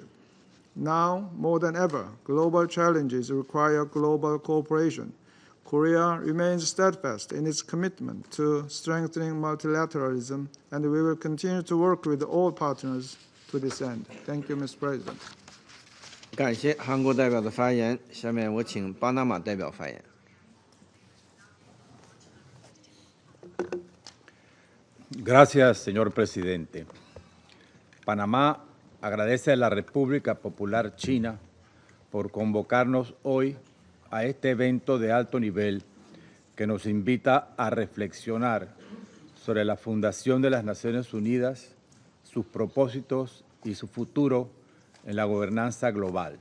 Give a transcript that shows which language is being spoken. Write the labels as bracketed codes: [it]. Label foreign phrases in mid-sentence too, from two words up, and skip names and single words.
[en] Now, more than ever, global challenges require global cooperation. Korea remains steadfast in its commitment to strengthening multilateralism, and we will continue to work with all partners to this end. Thank you, Mr. President. [zh] 感谢韩国代表的发言。下面我请巴拿马代表发言。 [es] Gracias, señor presidente. Panamá agradece a la República Popular China por convocarnos hoy a este evento de alto nivel que nos invita a reflexionar sobre la fundación de las Naciones Unidas, sus propósitos y su futuro en la gobernanza global.